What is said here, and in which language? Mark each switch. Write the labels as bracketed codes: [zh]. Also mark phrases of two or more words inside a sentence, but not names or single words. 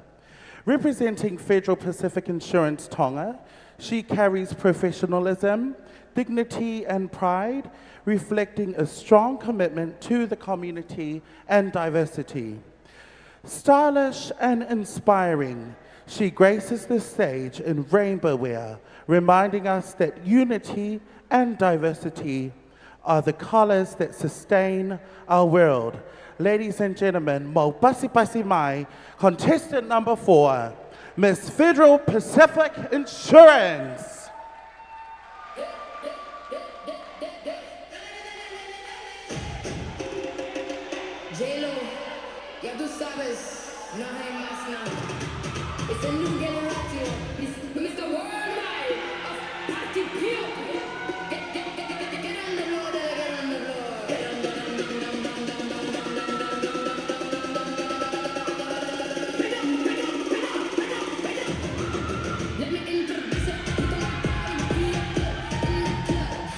[en] Representing Federal Pacific Insurance Tonga, she carries professionalism, dignity, and pride, reflecting a strong commitment to the community and diversity. Stylish and inspiring, she graces the stage in rainbow wear, reminding us that unity and diversity are the colors that sustain our world. Ladies and gentlemen, [to] mo pasi pasi mai, [en] contestant number 4, Miss Federal Pacific Insurance. [es] J-Lo, ya tú sabes, no hay más nada. [en] It's a new generation. It's Mr. Worldwide of Party People. Get on the road, get on the road. Get on the Let me introduce you to my party people in the club.